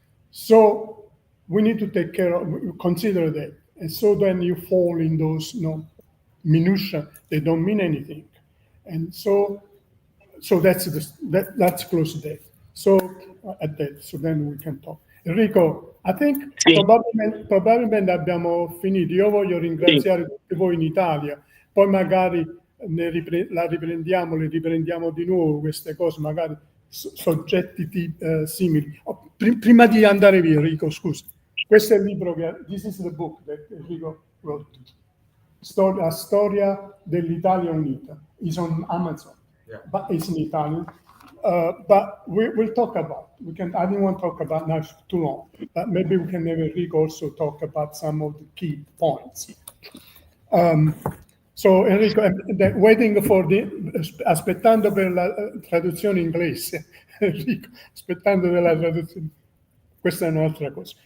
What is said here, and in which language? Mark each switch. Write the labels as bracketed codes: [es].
[en] So we need to take care of, consider that. And so then you fall in those minutiae, they don't mean anything. And so that's close to that. So at that, so then we can talk. [it] Enrico, [en] I think [it] probabilmente abbiamo finito. Io voglio ringraziare tutti voi in Italia, poi magari le riprendiamo di nuovo queste cose, magari soggetti simili. Prima di andare via, Enrico, scusa. Questo è il libro [en] this is the book that Enrico wrote. [it] La storia dell'Italia unita. [en] It's on Amazon, but it's in Italian. But we'll talk about. I didn't want to talk about now too long, but maybe we can have Enrico also talk about some of the key points. [it] So Enrico, [en] waiting for [it] aspettando per la traduzione inglese. Enrico, aspettando per la traduzione. Questa è un'altra cosa.